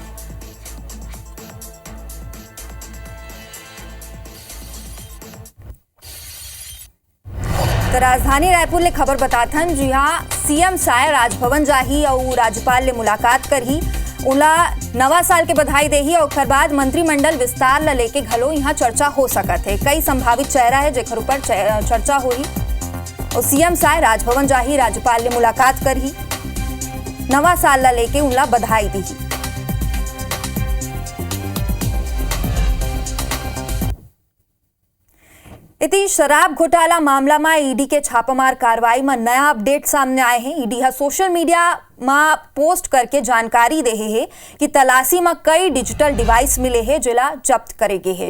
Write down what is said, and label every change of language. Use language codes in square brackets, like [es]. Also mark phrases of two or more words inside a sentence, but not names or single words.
[hne] तो राजधानी रायपुर ले खबर बताथन, जी हाँ, सीएम साय राजभवन जाही और राज्यपाल ले मुलाकात करही, उला नवा साल के बधाई देही और उसके बाद मंत्रिमंडल विस्तार ला लेके घलो यहाँ चर्चा हो सकत है। कई संभावित चेहरा है जेकर ऊपर चर्चा होही और सीएम साय राजभवन जाही, राज्यपाल ले मुलाकात करही, नवा साल ला लेके उला बधाई देही। इति शराब घोटाला मामला में ईडी के छापामार कार्रवाई में नया अपडेट सामने आए हैं। ईडी सोशल मीडिया में पोस्ट करके जानकारी दे है कि तलाशी में कई डिजिटल डिवाइस मिले हैं जिला जब्त करे गए हैं।